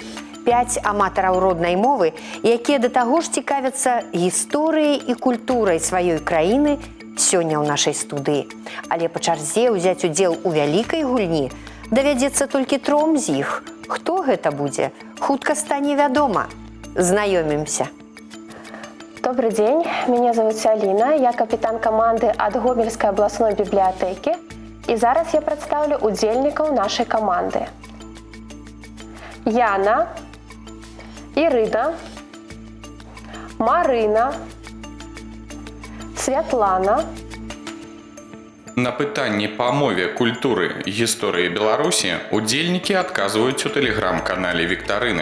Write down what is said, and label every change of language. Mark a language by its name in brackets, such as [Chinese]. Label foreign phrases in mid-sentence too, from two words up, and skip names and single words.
[Belarusian] 5 аматараў роднай мовы, якія да таго ж цікавяцца гісторыяй і культурай сваёй краіны сёння ў нашай студыі. Але па чарзе ўзяць удзел у вялікай гульні давядзецца толькі 3 з іх. Хто гэта будзе? Хутка стане вядома. Знаёмімся. [Russian] Добрый день, меня зовут Алина, я капитан команды от Гомельской областной библиотеки, и зараз я представлю удзельников нашей команды. Яна, Ірина, Марина, Святлана. [Belarusian] На пытанні па мове, культуры, гісторыі Беларусі удзельнікі адказваюць у тэлеграм-канале Віктарыны.